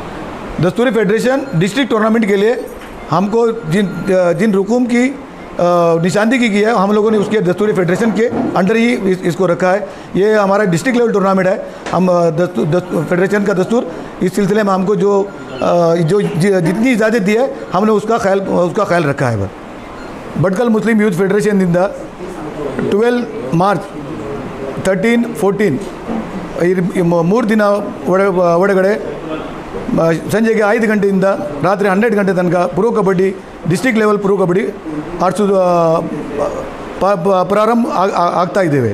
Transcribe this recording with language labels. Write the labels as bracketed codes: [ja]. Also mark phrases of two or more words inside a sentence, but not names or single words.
[hi] दस्तूरी फेडरेशन [en] district tournament [hi] के लिए हमको जिन रुकूम की निशानदेही की है हम लोगों ने उसके दस्तूरी फेडरेशन के अंडर ही इसको रखा है। ये हमारा [en] district level tournament [hi] है। हम फेडरेशन का दस्तूर इस सिलसिले में हमको जो जितनी इजाज़त दी है हमने उसका ख्याल रखा है। [kn] भटकल मुस्लिम यूथ फेडरेशन [en] in the [kn] 12 ಮಾರ್ಚ್ 13-14 ಮೂರು ದಿನ ಒಳಗಡೆ ಸಂಜೆಗೆ 5 ಗಂಟೆಯಿಂದ ರಾತ್ರಿ 12 ಗಂಟೆ ತನಕ ಪ್ರೋ ಕಬಡ್ಡಿ [en] district level [kn] ಪ್ರೋ ಕಬಡ್ಡಿ ಆಡಿಸೋದು ಪ್ರಾರಂಭ ಆಗ್ತಾ ಇದ್ದೇವೆ।